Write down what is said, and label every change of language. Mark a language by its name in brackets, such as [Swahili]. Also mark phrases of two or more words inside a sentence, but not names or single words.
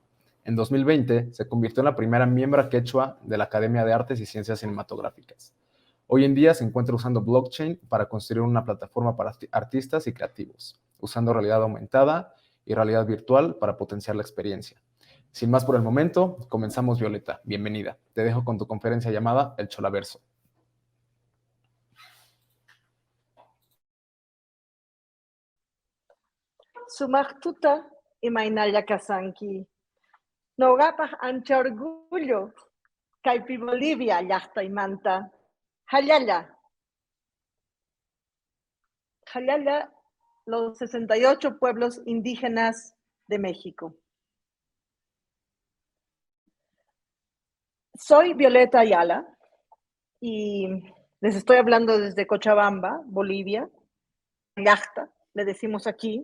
[Spanish] En 2020 se convirtió en la primera miembro quechua de la Academia de Artes y Ciencias Cinematográficas. Hoy en día se encuentra usando blockchain para construir una plataforma para artistas y creativos, usando realidad aumentada y realidad virtual para potenciar la experiencia. Sin más por el momento, comenzamos, Violeta. Bienvenida. Te dejo con tu conferencia llamada El Cholaverso. [Quechua] Sumaqtuta imaynalla kasanki. Noqapaq ancha orgullo kaypi Bolivia llaqtaymanta. Hallalla. [Spanish] Hallalla, los 68 pueblos indígenas de México. Soy Violeta Ayala y les estoy hablando desde Cochabamba, Bolivia. Llaqta, le decimos aquí.